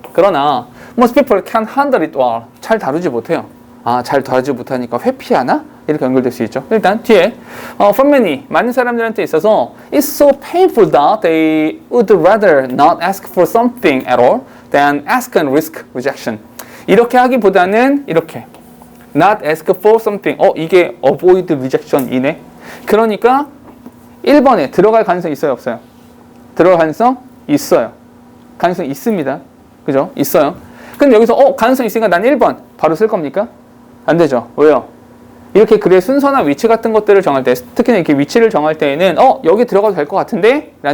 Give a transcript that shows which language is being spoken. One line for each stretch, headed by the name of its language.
Korean: 그러나
English: most people can't handle it well.
Korean: 잘 다루지 못해요. 잘 다루지 못하니까 회피하나? 이렇게 연결될 수 있죠. 일단 뒤에
English: for many,
Korean: 많은 사람들한테 있어서
English: it's so painful that they would rather not ask for something at all than ask and risk rejection.
Korean: 이렇게 하기보다는 이렇게
English: not ask for something.
Korean: 이게 avoid rejection이네. 그러니까 1번에 들어갈 가능성 있어요, 없어요? 들어갈 가능성 있어요. 가능성 있습니다. 그죠? 있어요. 근데 여기서 가능성 있으니까 난 1번 바로 쓸 겁니까? 안 되죠. 왜요? 이렇게 글의 순서나 위치 같은 것들을 정할 때, 특히나 이렇게 위치를 정할 때에는 여기 들어가도 될 것 같은데?